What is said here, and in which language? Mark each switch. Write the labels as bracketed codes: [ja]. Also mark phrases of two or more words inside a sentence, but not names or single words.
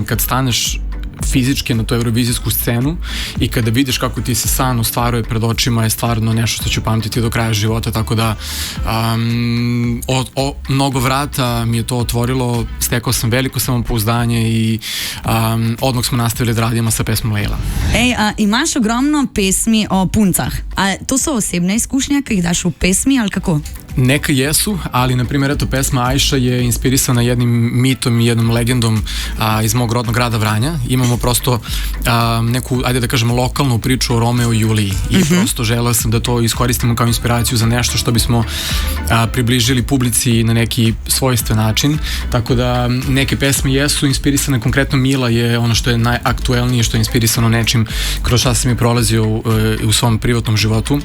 [sr] Kad staneš fizički na tu eurovizijsku scenu i kada vidiš kako ti se san ostvaruje pred očima je stvarno nešto što ću pamtiti do kraja života, tako da mnogo vrata mi je to otvorilo, stekao sam veliko samopouzdanje i odmah smo nastavili da radimo sa pesmom Lejla. [sl] Imaš ogromno pesmi o puncah, a to so osebne izkušnje, ki jih daš v pesmi ali kako? [sr] Neka jesu, ali na primjer eto pesma Ajša je inspirisana jednim mitom i jednom legendom iz mog rodnog grada Vranja. Imamo prosto neku, ajde da kažemo, lokalnu priču o Romeo i Juliji i prosto želeo sam da to iskoristimo kao inspiraciju za nešto što bismo približili publici na neki svojstven način, tako da neke pesme jesu inspirisane, konkretno Mila je ono što je najaktuelnije, što je inspirisano nečim kroz šta sam je prolazio u svom privatnom životu.